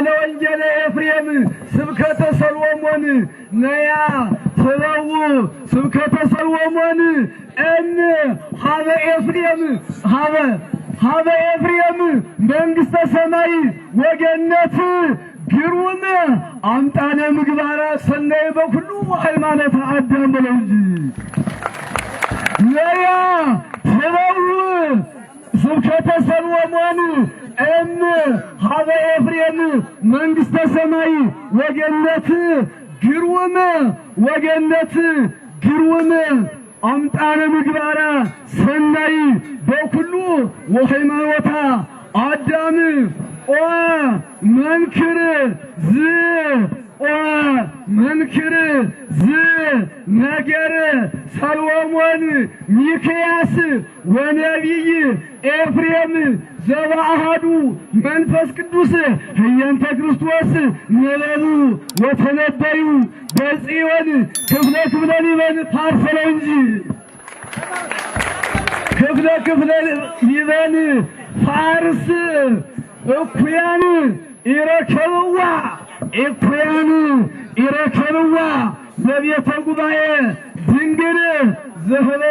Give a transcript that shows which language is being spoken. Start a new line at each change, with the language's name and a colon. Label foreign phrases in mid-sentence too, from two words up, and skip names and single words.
Geez: ወንጌለ ኤፍሬም ስብከተ ሰሎሞን ነያ ተበው ስብከተ ሰሎሞን ሀበ ኤፍሬም ሀበ ኤፍሬም መንግሥተ ሰማይ ወገነት ግሩም አምጣነ ምግባራ ሰናይ በኩሉ ሃይማኖተ አዳም
Amharic: በለው እንጂ
Geez: ነያ ተበው ስብከተ ሰሎሞን ሀበ ኤፍሬም መንግሥተ ሰማይ ወገነት ግሩም አምጣነ ምግባራ ሰናይ በኩሉ ወሃይማኖታ አዳም መንክር ነገር ሰሎሞን ሚክያስ ወነቢይ ኤፍሬም ዘበአሐዱ መንፈስ ቅዱስ ህየንተ ክርስቶስ ነበሩ ወተነበዩ በጽዮን ክፍለ ሊበን
Amharic: ታርሰለው እንጂ
Geez: ክፍለ ሊበን ፋርስ እኩያን ይረከብዋ በቤተ ጉባኤ ድንግል ዘኅበረ